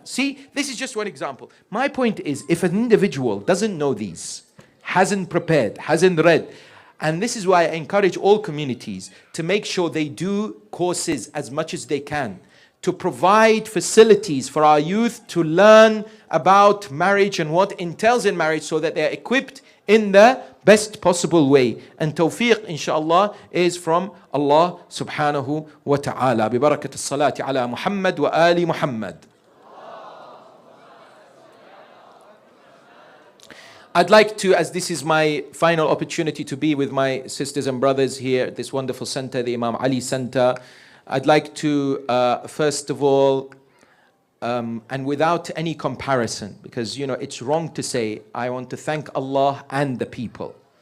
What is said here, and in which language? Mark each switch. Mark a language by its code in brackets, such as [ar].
[en] See, this is just one example. My point is, if an individual doesn't know these, hasn't prepared, hasn't read, and this is why I encourage all communities to make sure they do courses as much as they can, to provide facilities for our youth to learn about marriage and what entails in marriage, so that they're equipped in the best possible way. And tawfiq, inshallah, is from Allah subhanahu wa ta'ala. [ar] ببركة الصلاة على محمد وآل محمد. [en] I'd like to, as this is my final opportunity to be with my sisters and brothers here at this wonderful center, the Imam Ali Center, I'd like to, first of all, and without any comparison, because it's wrong to say, I want to thank Allah and the people.